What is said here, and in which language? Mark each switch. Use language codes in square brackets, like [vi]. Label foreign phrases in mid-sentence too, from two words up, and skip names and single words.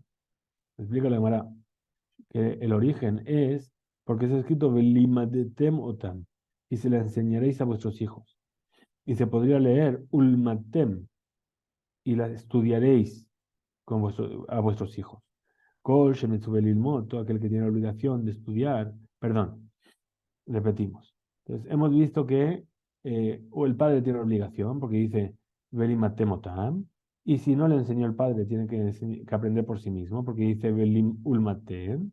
[es] Explica la Gemara que el origen es porque es escrito [he] ולימדתם אותם, [es] y se la enseñaréis a vuestros hijos. Y se podría leer Ulmatem, y la estudiaréis a vuestros hijos. [he] כל שמצווה ללמוד, [es] todo aquel que tiene la obligación de estudiar, perdón, repetimos. Entonces, hemos visto que o el padre tiene obligación, porque dice [he] ולימדתם אותם, [es] y si no le enseñó el padre, tiene que aprender por sí mismo, porque dice [he] ולים ולמדתם.